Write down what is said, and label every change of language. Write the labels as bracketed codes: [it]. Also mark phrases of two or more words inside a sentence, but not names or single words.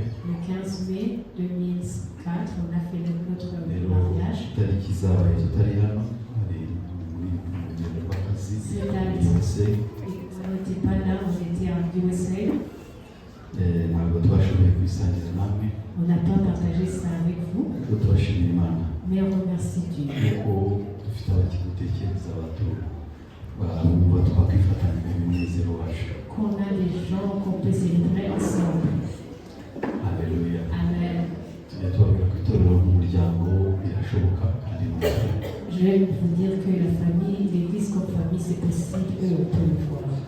[fr] Le 15 mai 2004, on a fait notre mariage. [rw] Itariki zabaye tutari hano hari muri rugendo rw'akazi USA. [fr] On n'était pas là, on était en USA. [rw] Ntabwo twashoboye kubisangira namwe. [fr] On n'a pas partagé ça avec vous. [rw] Turashimira Imana. [fr] Mais on remercie Dieu. [rw] Kuko dufite abakidutekereza abatura. [fr] Qu'on a des gens qu'on peut célébrer ensemble. Alléluia. Amen. Je vais vous dire que la famille, l'église comme famille, c'est possible, eux, on peut le voir.